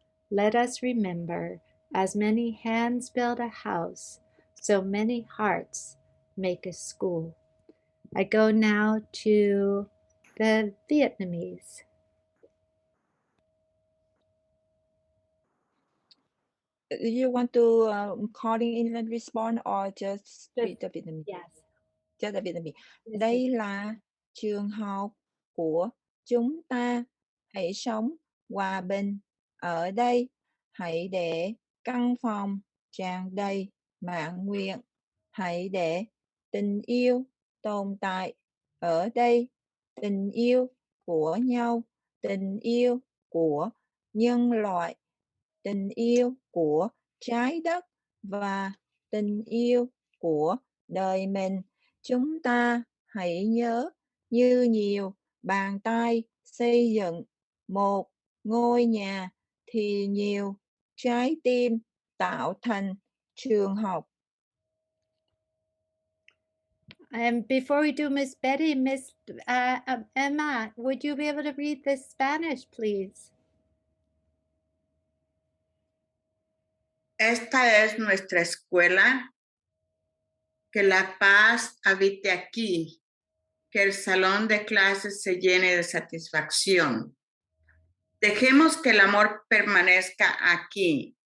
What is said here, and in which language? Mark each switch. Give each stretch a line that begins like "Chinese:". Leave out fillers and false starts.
English: Let us remember, as many hands build a house, so many hearts make a school. I go now to the Vietnamese. Do you want to call in English response or just read the Vietnamese? Yes. Just the Vietnamese.
Vietnamese: Đây là trường học của chúng ta. Hãy sống hòa bình ở đây. Hãy để căn phòng tràn đầy mãn nguyện. Hãy để tình yêu tồn tại ở đây. Tình yêu của nhau, tình yêu của nhân loại, tình yêu của trái đất và tình yêu của đời mình. Chúng ta hãy nhớ, như nhiều bàn tay xây dựng một ngôi nhà thì nhiều trái tim tạo thành trường học.
English: And before we do Miss Betty, Miss Emma, would you be able to read the Spanish, please?
Spanish: Esta es nuestra escuela. Que la paz habite aquí. Que el salón de clases se llene de satisfacción. Dejemos que el amor permanezca aquí.